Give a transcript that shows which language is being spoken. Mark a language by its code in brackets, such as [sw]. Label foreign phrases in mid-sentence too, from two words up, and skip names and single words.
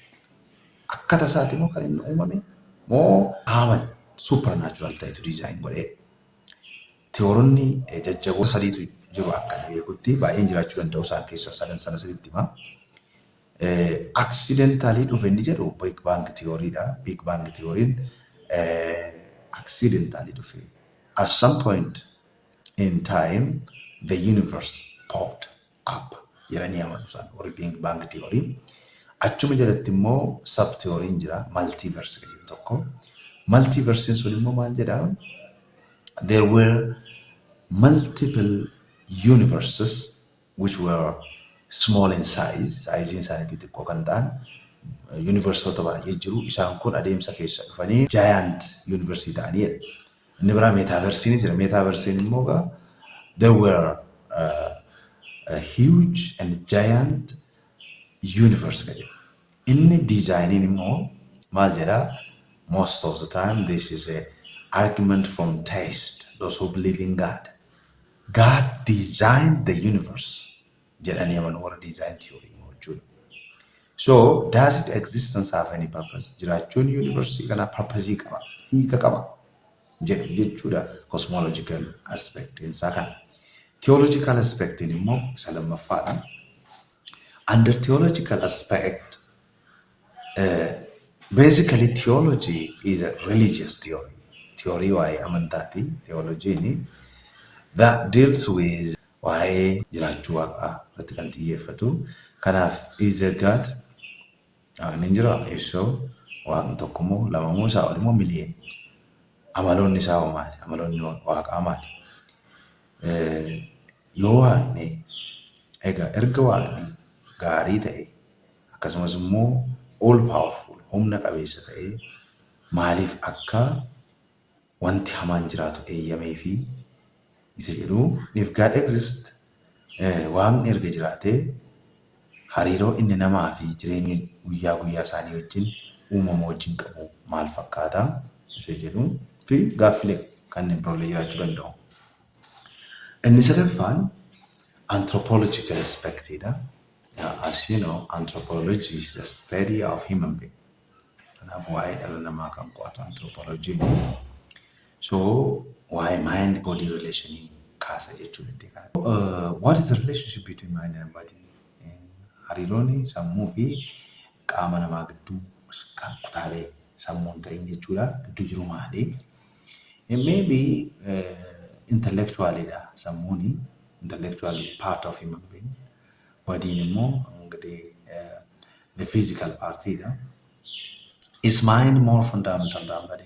[om] Akkata isaati moo kan inni uumame? Moo qaama supernatural ta'etu diizaayin godhee? Tiyooronni jajjaboo sadiitu jiru akka beekutti baay'een jiraachuu danda'u isaan keessa sadan sana sadiitti himaa. Accidentally dhufe inni jedhu Big Bang Theoryidha. Big Bang Theory'n accidentally dhufe. [en] At some point in time, the universe popped up. [om] Jedhanii amanu isaan warri Big Bang Theory. Achuma jalatti immoo sub theory'n jira multiverse jedhu tokko. Multiverse'n sun immoo maal jedhaa? [en] There were multiple universes which were small in size. [om] Size'n isaanii xixiqqoo kan ta'an universoota baay'ee jiru. Isaan kun adeemsa keessa dhufanii giant universe ta'aniidha. Inni biraa metaversiin jira. Metaversiin immoo [en] there were a huge and giant universe jedhama. [om] Inni designing immoo maal jedhaa? [en] Most of the time this is a argument from taste. Those who believe in God. God designed the universe. [om] Jedhanii amanu warra design theory immoo jechuudha. [en] So does it existence have any purpose? [om] Jiraachuun universe kana purpose qaba, hiika qaba jechuudha. [en] Cosmological aspect [om] isaa kana. [en] Theological aspect [om] immoo isa lammaffaadha. [en] Under theological aspect, basically theology is a religious theory. [om] Theory waa'ee amantaati. [en] Theology that deals with [om] waa'ee jiraachuu waaqaa irratti kan xiyyeeffatu. Kanaaf [en] is a God [om] ni jira ibsoo waaqni tokko moo lama moo isaa ol moo miliyoon. Amaloonni isaa hoo maali? Amaloonni waaqaa maali? Yoo waaqni egaa erga waaqni gaarii ta'e akkasumas immoo [en] all powerful [om] humna qabeessa ta'e maaliif akka wanti hamaan jiraatu eeyyamee fi isa jedhu [en] if God exists [om] waaqni erga jiraatee hariiroo inni namaa fi jireenya guyyaa guyyaa isaanii wajjin uumama wajjin qabu maal fakkaata isa jedhu fi gaaffilee kanneen biroolee jiraachuu danda'u. Inni sadaffaan [en] Anthropological Aspect. As you know, anthropology is the study of human being. And I've why I can quote anthropology. So why mind-body relation what is the relationship between mind and body? [om] Hariironi sammuu fi qaama namaa gidduu kutaalee sammuun ta'in jechuudha gidduu jiru maali? [en] Maybe intellectually sammuuni intellectual part of human being. Body immoo the physical part is mind more fundamental than body.